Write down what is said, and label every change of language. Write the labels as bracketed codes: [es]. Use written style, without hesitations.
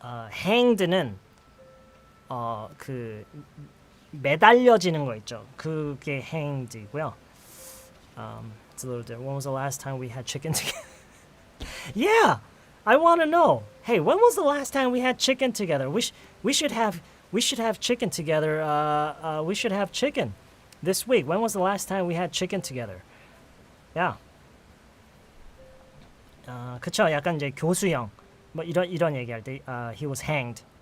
[ko] hanged는 그 매달려지는 거 있죠. 그게 hanged이고요. [en] It's a little different. When was the last time we had chicken together? Yeah, I want to know. Hey, when was the last time we had chicken together? We should have chicken together. We should have chicken this week. When was the last time we had chicken together? Yeah. [ko] 그쵸. 약간 이제 교수형. 뭐 이런 얘기할 때 [en] he was hanged.